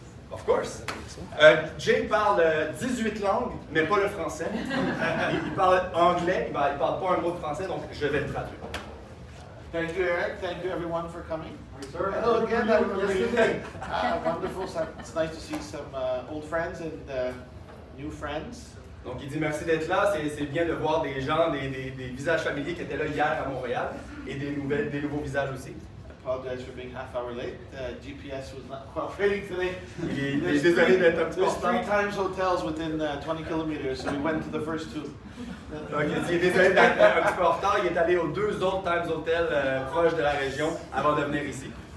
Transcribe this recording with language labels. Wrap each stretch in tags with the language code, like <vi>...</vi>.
<en>Of course.</en> <fr>Jay parle 18 langues, mais pas le français. Il parle anglais, il parle pas un mot de français, donc je vais le traduire.</fr> <en>Thank you, Eric. Thank you, everyone, for coming. Sir, Hello again. I remember you yesterday. Wonderful. It's nice to see some old friends and new friends.</en> <fr>Donc il dit merci d'être là, c'est bien de voir des gens, des visages familiers qui étaient là hier à Montréal et des nouveaux visages aussi.</fr> <en>I apologize for being half hour late. GPS was not cooperating today.</en> <fr>Il est désolé d'être un petit peu en</fr> <en>There's 3</en> <fr>retard.</fr> <en>times hotels within 20 kilometers, so we went to the first 2.</en> <fr>Donc il est désolé d'être un petit peu en retard, il est allé aux 2 autres Times Hotels proches de la région avant de venir ici.</fr>